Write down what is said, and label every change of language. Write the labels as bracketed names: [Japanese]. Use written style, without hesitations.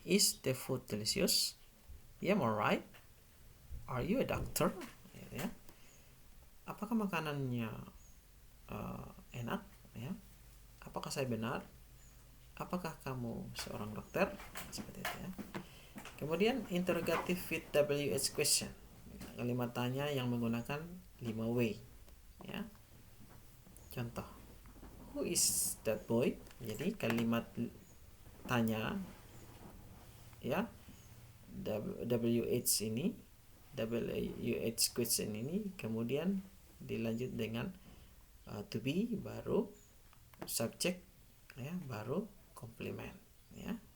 [English] Is the food delicious? Yeah, alright. Are you a doctor? [Indonesian] Ya. Apakah makanannya enak? Ya. Apakah saya benar? Apakah kamu seorang dokter? Seperti itu, ya. Kemudian [English] interrogative with WH question. [Indonesian] Kalimat tanya yang menggunakan 5 way, ya. Contoh, [English] who is that boy? [Indonesian] Jadi kalimat tanya, ya, WH ini, WH question ini kemudian dilanjut dengan to be, baru subjek, ya, baru komplement, ya.